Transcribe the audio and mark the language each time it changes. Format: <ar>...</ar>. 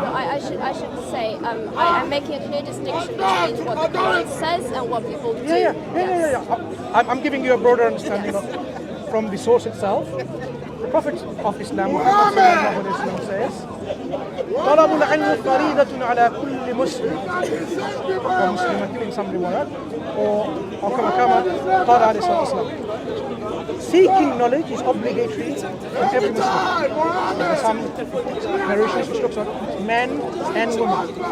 <en>No, I should say I'm making a clear distinction between what the Quran says and what people do. Yeah. I'm giving you a broader understanding from the source itself. The Prophet of Islam Muhammad sallallahu alaihi wasallam says,</en> <ar>"طلب العلم فريضة على كل مسلم ومسلمة</ar> <en>in some riwayat, or</en> <ar>كما قال عليه الصلاة والسلام.</ar> <en>Seeking knowledge is obligatory for every Muslim. There are some narrations which talks about men and women.</en>